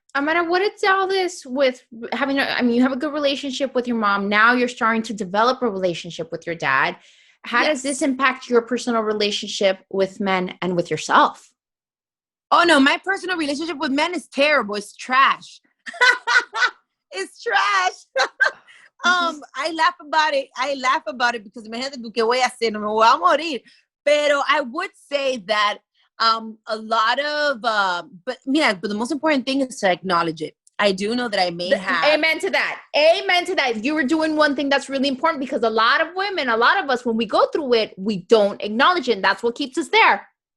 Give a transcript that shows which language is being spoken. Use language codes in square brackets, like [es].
[en] Amara, what is all this with having, you have a good relationship with your mom. Now you're starting to develop a relationship with your dad. How does this impact your personal relationship with men and with yourself? Oh, no, my personal relationship with men is terrible. It's trash. It's trash. I laugh about it because [es] imagínate tú qué voy a hacer, no me voy a morir. [en] Pero I would say that a lot of, but the most important thing is to acknowledge it. I do know that I may have. Amen to that. You were doing one thing that's really important because a lot of women, a lot of us, when we go through it, we don't acknowledge it. And that's what keeps us there.